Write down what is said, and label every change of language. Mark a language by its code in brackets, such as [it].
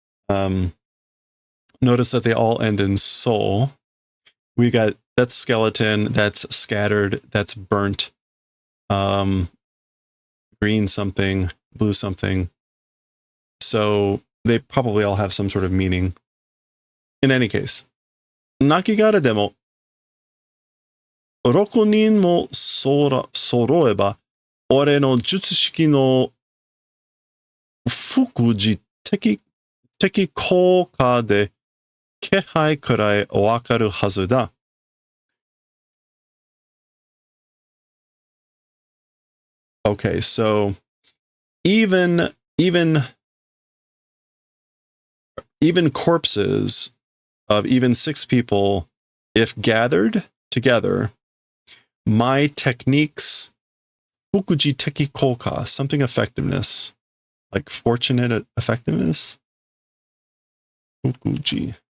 [en] Notice that they all end in soul. We got, that's skeleton, that's scattered, that's burnt, green something, blue something. So they probably all have some sort of meaning. In any case, [ja] Nakigara demo 6人も揃えば、俺の術式の副次的効果で気配くらいわかるはずだ。 [en] Okay, so even corpses of even 6 people, if gathered together, my techniques, fukuji teki koka, something effectiveness, like fortunate effectiveness. Fukuji.